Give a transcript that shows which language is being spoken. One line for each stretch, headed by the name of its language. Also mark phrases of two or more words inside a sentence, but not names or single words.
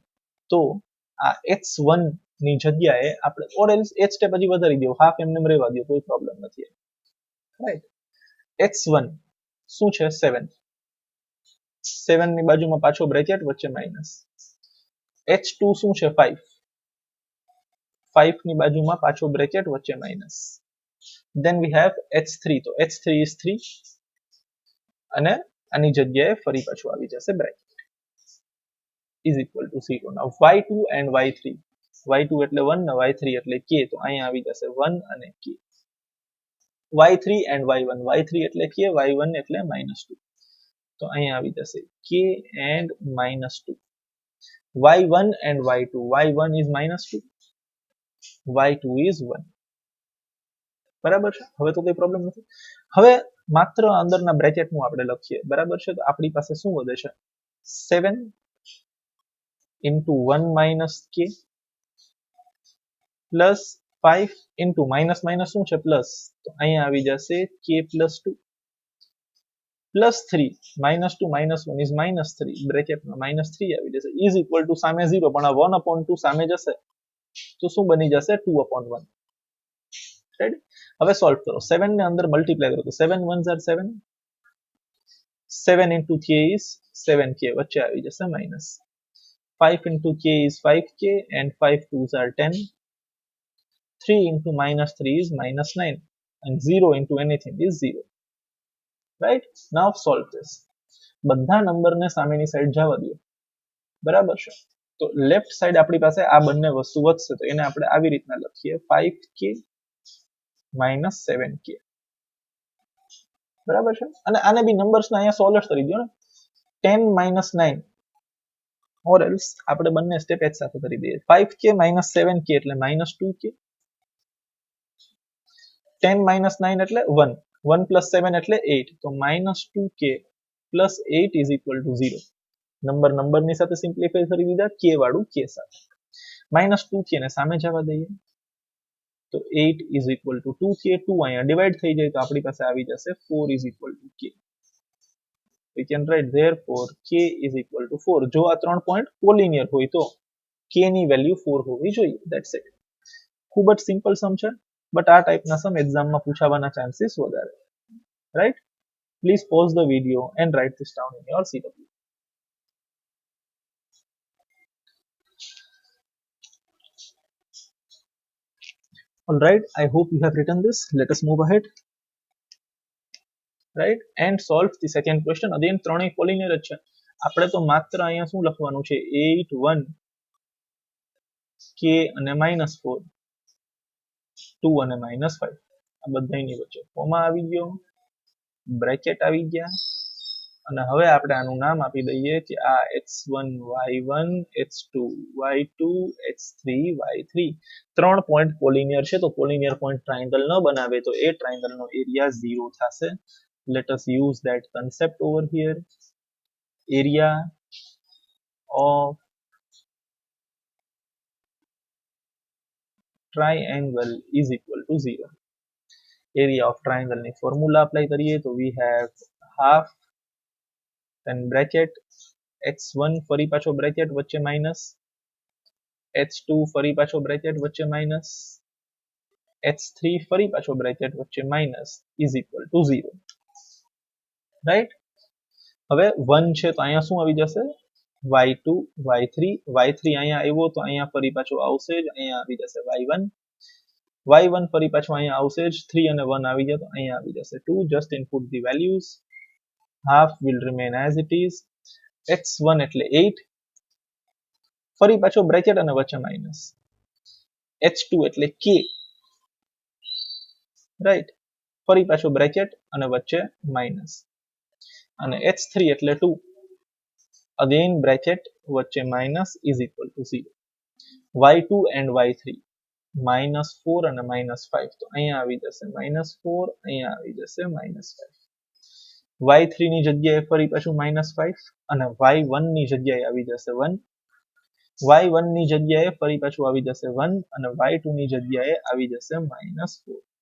Gujarati: તો આ x1 ની જગ્યાએ આપણે
English: or else
Gujarati: એક સ્ટેપ હજી વધારી દો, હાફ એમને રહેવા દો, કોઈ પ્રોબ્લેમ નથી. રાઈટ? x1 શું છે? 7. 7 ની બાજુમાં પાછો બ્રેકેટ, વચ્ચે માઇનસ. h2 શું છે? 5. 5 ની બાજુમાં પાછો બ્રેકેટ, વચ્ચે માઇનસ.
English: then we have h3,
Gujarati: તો h3 is 3 અને આની જગ્યાએ ફરી પાછું આવી જશે બ્રેકેટ
English: is equal to 0. now y2 and y3,
Gujarati: y2 એટલે 1 ને y3 એટલે k, તો અહીંયા આવી જશે 1 અને k.
English: y3 and y1,
Gujarati: y3 એટલે k, y1 એટલે -2, તો અહીંયા આવી જશે k and -2.
English: y1 and y2, y1 is -2, y2 is 1.
Gujarati: બરાબર છે? હવે તો કોઈ પ્રોબ્લેમ નથી. હવે માત્ર અંદરના બ્રેકેટનું આપણે લખીએ. બરાબર છે? તો આપણી પાસે શું વધે છે?
English: 7 into 1 minus k plus 5 into minus minus
Gujarati: શું છે? પ્લસ, તો અહીંયા આવી જશે
English: k plus 2 plus 3 -2 -1 is -3,
Gujarati: બ્રેકેટમાં -3 આવી જશે
English: is equal to
Gujarati: સામે 0, પણ આ 1/2 સામે જશે તો શું બની જશે? 2/1. રાઈટ? હવે સોલ્વ કરો. 7 ને અંદર મલ્ટીપ્લાય કરો તો
English: 7 1s are 7, 7 into k is 7k,
Gujarati: વચ્ચે આવી જશે માઇનસ.
English: 5 into k is 5k and 5 2s are 10. 3 into -3 is -9 and 0 into anything is 0. Right? Now solve this.
Gujarati: બધા નંબરને સામેની સાઈડ જવા દો. બરાબર છે? તો
English: left side
Gujarati: આપણી પાસે આ બંને વસ્તુ વધશે તો એને આપણે આવી રીતના લખીએ 5k -7k. બરાબર છે? અને આને બી નંબર્સને અહીંયા સોલ્વ કરી દો ને. 10 - 9
English: or else
Gujarati: આપણે બંને સ્ટેપ એક સાથે કરી દઈએ. 5k -7k એટલે -2k. 10 - 9 એટલે 1. 1 + 7 એટલે 8. તો -2k + 8
English: is equal to
Gujarati: 0. નંબરની સાથે સિમ્પ્લિફાય કરી દીધા, k વાળું k સાથે. -2k ને સામે જવા દઈએ તો 8
English: is equal to
Gujarati: 2k. 2 અહીંયા ડિવાઈડ થઈ જાય તો આપણી પાસે આવી જશે 4
English: is equal to
Gujarati: k.
English: We can write therefore k is equal to 4.
Gujarati: જો આ ત્રણ પોઈન્ટ કોલિનિયર હોય તો k ની વેલ્યુ 4 હોવી જોઈએ.
English: That's it.
Gujarati: ખૂબ જ સિમ્પલ સમ છે, બટ આ ટાઈપના સમ એક્ઝામમાં પૂછાવાના ચાન્સીસ વધારે. રાઈટ?
English: Please pause the video and write this down in your CW. All right, I hope you have written this. Let us move ahead. Right? And solve the second question.
Gujarati: Again ત્રણેય કોલિનિયર જ છે. આપણે તો માત્ર અહીંયા શું લખવાનું છે? 8 1 k અને -4 2 અને -5 આ બધાની વચ્ચે કોમા આવી ગયો, બ્રેકેટ આવી ગયા અને હવે આપણે આનું નામ આપી દઈએ કે આ x1 y1 x2 y2 x3 y3 ત્રણ પોઈન્ટ પોલિનિયર છે તો
English: collinear point triangle
Gujarati: ન બનાવે તો એ ટ્રાયેંગલનો એરિયા 0 થશે.
English: Let us use that concept over here. Area of triangle is equal to 0. Area of triangle
Gujarati: ની ફોર્મ્યુલા અપ્લાય કરીએ તો
English: we have half then bracket
Gujarati: x1 ફરી પાછો બ્રેકેટ વચ્ચે માઇનસ h2 ફરી પાછો બ્રેકેટ વચ્ચે માઇનસ h3 ફરી પાછો બ્રેકેટ વચ્ચે માઇનસ
English: is equal to 0.
Gujarati: રાઈટ, હવે 1 છે તો અહીંયા શું આવી જશે y2 y3 y3 અહીંયા આવ્યો તો અહીંયા ફરી પાછો આવશે જ, અહીંયા આવી જશે y1 y1 ફરી પાછો અહીંયા આવશે જ, 3 અને 1 આવી જાય તો અહીંયા આવી જશે 2.
English: just input the values. half will remain as it is.
Gujarati: x1 એટલે 8 ફરી પાછો બ્રેકેટ અને વચ્ચે માઇનસ, h2 એટલે k રાઈટ ફરી પાછો બ્રેકેટ અને વચ્ચે માઇનસ અને h3 એટલે 2
English: again bracket
Gujarati: વચ્ચે માઇનસ
English: is equal to 0. y2 and y3
Gujarati: -4 અને -5 તો અહીંયા આવી જશે -4 અહીંયા આવી જશે -5. y3 ની જગ્યાએ ફરી પાછું -5 અને y1 ની જગ્યાએ આવી જશે 1, y1 ની જગ્યાએ ફરી પાછું આવી જશે 1 અને y2 ની જગ્યાએ આવી જશે -4.